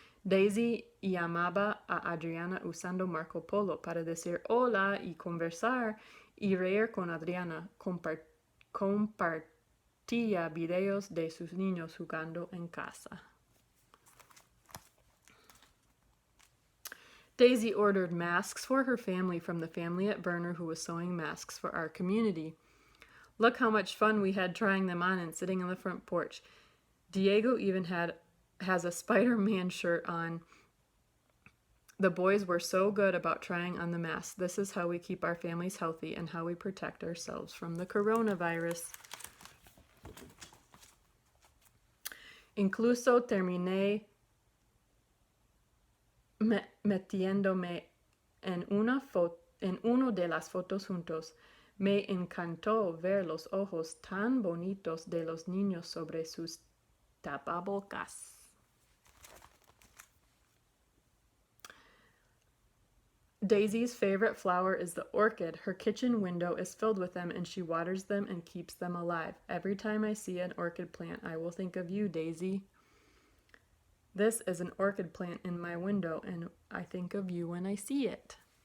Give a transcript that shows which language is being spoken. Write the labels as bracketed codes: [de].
[es] Daisy llamaba a Adriana usando Marco Polo para decir hola y conversar, y reír con Adriana. Compartía videos de sus niños jugando en casa. [en] Daisy ordered masks for her family from the family at Berner who was sewing masks for our community. Look how much fun we had trying them on and sitting on the front porch. Diego even has a Spider-Man shirt on. The boys were so good about trying on the masks. This is how we keep our families healthy and how we protect ourselves from the coronavirus. [es] Incluso terminé metiéndome en uno de las fotos juntos. Me encantó ver los ojos tan bonitos de los niños sobre sus tapabocas. [en] Daisy's favorite flower is the orchid. Her kitchen window is filled with them and she waters them and keeps them alive. Every time I see an orchid plant, I will think of you, Daisy. This is an orchid plant in my window and I think of you when I see it.